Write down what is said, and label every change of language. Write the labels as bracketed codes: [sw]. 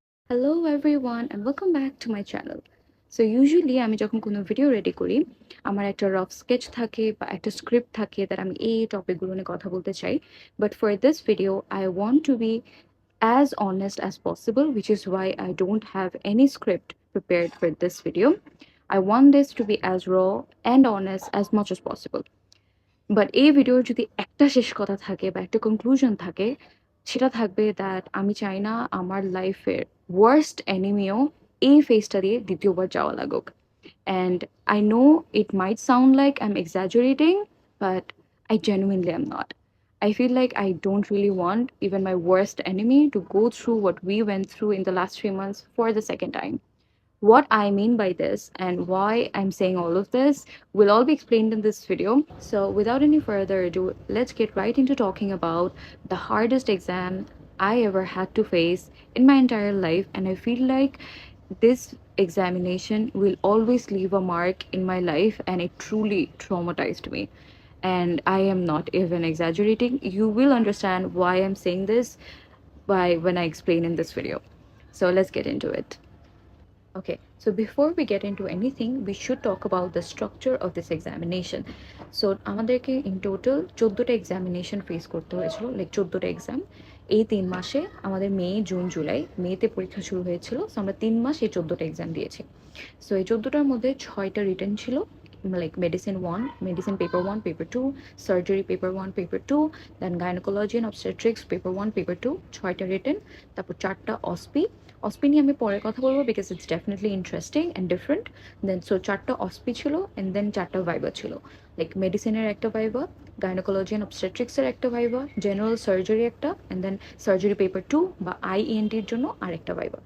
[en] Hello everyone and welcome back to my channel. So usually [bn] আমি যখন কোনো video ready করি আমার একটা রফ স্কেচ থাকে বা একটা স্ক্রিপ্ট থাকে [en] that [bn] আমি এই টপিকগুলো নিয়ে কথা বলতে চাই, [en] but for this video I want to be as honest as possible, which is why I don't have any script prepared for this video. I want this to be as raw and honest as much as possible. [bn] But এই ভিডিওর যদি একটা শেষ কথা থাকে বা একটা conclusion থাকে, সেটা থাকবে দ্যাট আমি চাই না আমার লাইফের ওয়ার্স্ট এনিমিও এই ফেজটা দিয়ে দ্বিতীয়বার যাওয়া লাগুক। [en] And I know it might sound like I am exaggerating, but I genuinely am not. I feel like I don't really want even my worst enemy to go through what we went through in the last 3 months for the second time. What I mean by this and why I'm saying all of this will all be explained in this video. So, without any further ado, let's get right into talking about the hardest exam I ever had to face in my entire life. And I feel like this examination will always leave a mark in my life, and it truly traumatized me. And I am not even exaggerating. You will understand why I'm saying this by when I explain in this video. So, let's get into it. Okay, so before we get into anything, we should talk about the structure of this examination. [bn] So আমাদেরকে [en] in total [bn] 14টা examination face করতে হয়েছিল, like 14টা exam এই 3 মাসে। আমাদের May June July, মেতে পরীক্ষা শুরু হয়েছিল, সো আমরা 3 মাস এই 14টা এক্সাম দিয়েছি। সো এই 14টার মধ্যে 6টা রিটেন ছিল, [en] like medicine 1, medicine paper 1, paper 2, surgery paper 1, paper 2, then gynecology and obstetrics paper 1, paper 2, [bn] 6টা রিটেন। তারপর 4টা অসপি। অসপি নিয়ে আমি পরে কথা বলবো [en] Because it's definitely interesting and different. [bn] Then so 4টা অসপি ছিল অ্যান্ড দেন 4টা ভাইবা ছিল, লাইক মেডিসিনের একটা ভাইবা, গাইনোকোলজি অ্যান্ড অবস্টেট্রিক্সের একটা ভাইবা, জেনারেল সার্জারি একটা, অ্যান্ড দেন সার্জারি পেপার 2 বা আইএনটির জন্য আরেকটা ভাইবা।